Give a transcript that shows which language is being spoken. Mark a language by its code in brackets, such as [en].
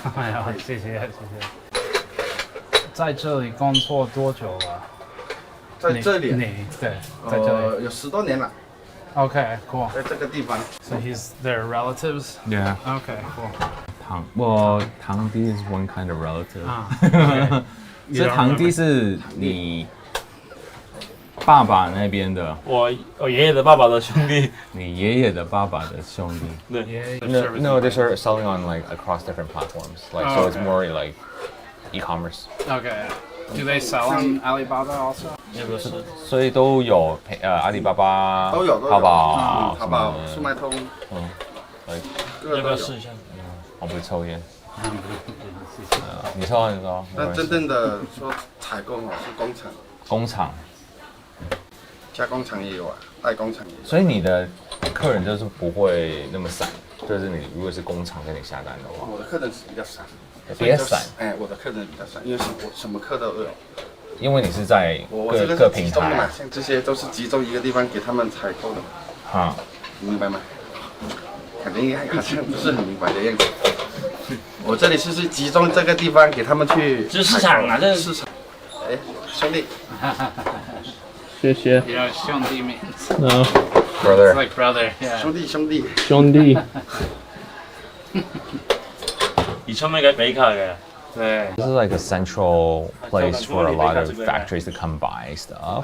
[zh] 哎呀，谢谢。在这里工作多久了？在这里？对，在这里有10多年了。 [en] Okay, cool. [zh] 在这个地方。 [en] So he's their relatives? Yeah. Okay, cool. [zh] 堂弟 [en] is one kind of relative. [zh] 所以堂弟是你爸爸那边的。我爷爷的爸爸的兄弟。你爷爷的爸爸的兄弟。对。 [en] No, they start selling on like across different platforms. Like so, it's more like e-commerce. Okay. Do they sell on Alibaba also? [zh] 所以都有阿里巴巴、都有淘宝、淘宝、速卖通，要不要试一下？我不抽烟。你抽？那真正的说采购是工厂。工厂。加工厂也有啊，代工厂也有。所以你的客人就是不会那么散，就是你如果是工厂跟你下单的话。我的客人是比较散。比较散。我的客人比较散，因为我什么课都有。因为你是在各平台，像这些都是集中一个地方给他们采购的。啊，明白吗？肯定好像不是很明白的样子。我这里是集中这个地方给他们去。这市场啊，这市场。哎，兄弟。谢谢。 [en] You know, [zh] 兄弟 [en] means. No. Brother. It's like brother. Yeah. [zh] 兄弟。以前咪嘅比卡嘅。 [en] This is like a central place for a lot of factories to come buy stuff.